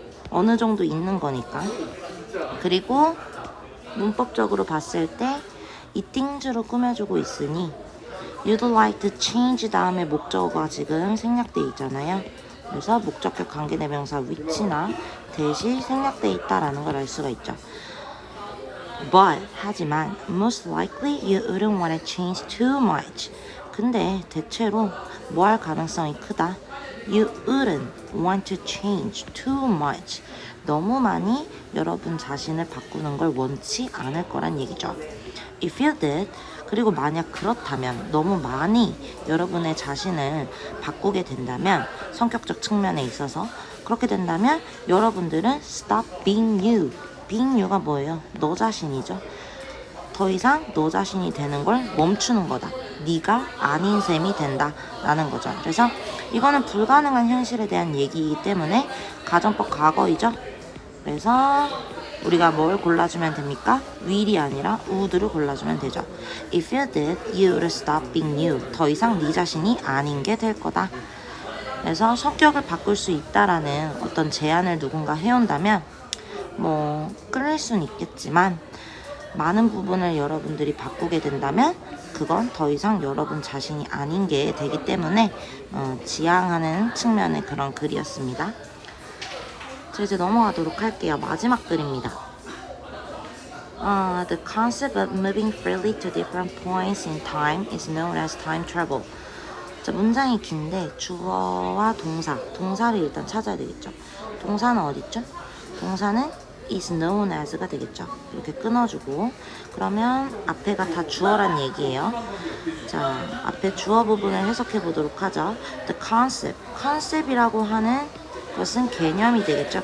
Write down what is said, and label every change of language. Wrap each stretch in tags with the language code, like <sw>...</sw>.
<ko>어느 정도 있는 거니까. 그리고 문법적으로 봤을 때 이 things로 꾸며주고 있으니</ko> <en>you'd like to change</en> <ko>다음에 목적어가 지금 생략돼 있잖아요. 그래서 목적격 관계대명사 which나 대시 생략돼 있다라는 걸 알 수가 있죠.</ko> <en>But</en> <ko>하지만</ko> <en>most likely you wouldn't want to change too much.</en> <ko>근데 대체로 뭐 할 가능성이 크다.</ko> <en>You wouldn't want to change too much.</en> <ko>너무 많이 여러분 자신을 바꾸는 걸 원치 않을 거란 얘기죠.</ko> <en>If you did,</en> <ko>그리고 만약 그렇다면 너무 많이 여러분의 자신을 바꾸게 된다면 성격적 측면에 있어서 그렇게 된다면 여러분들은</ko> <en>stop being you.</en> <ko>being you가 뭐예요? 너 자신이죠. 더 이상 너 자신이 되는 걸 멈추는 거다. 네가 아닌 셈이 된다 라는 거죠. 그래서 이거는 불가능한 현실에 대한 얘기이기 때문에 가정법 과거이죠. 그래서 우리가 뭘 골라주면 됩니까? will이 아니라 would를 골라주면 되죠.</ko> <en>If you did, you would stop being you.</en> <ko>더 이상 네 자신이 아닌 게 될 거다. 그래서 성격을 바꿀 수 있다라는 어떤 제안을 누군가 해온다면 끌릴 수는 있겠지만 많은 부분을 여러분들이 바꾸게 된다면 그건 더 이상 여러분 자신이 아닌 게 되기 때문에 지향하는 측면의 그런 글이었습니다. 자, 이제 넘어가도록 할게요. 마지막 글입니다.</ko> <en>The concept of moving freely to different points in time is known as time travel.</en> <ko>자, 문장이 긴데 주어와 동사를 일단 찾아야 되겠죠. 동사는 어디 있죠? 동사는</ko> <en>is known as</en> <ko>가 되겠죠. 이렇게 끊어주고 그러면 앞에가 다 주어란 얘기예요. 자, 앞에 주어 부분을 해석해 보도록 하죠. The concept이라고 하는 것은 개념이 되겠죠.</ko>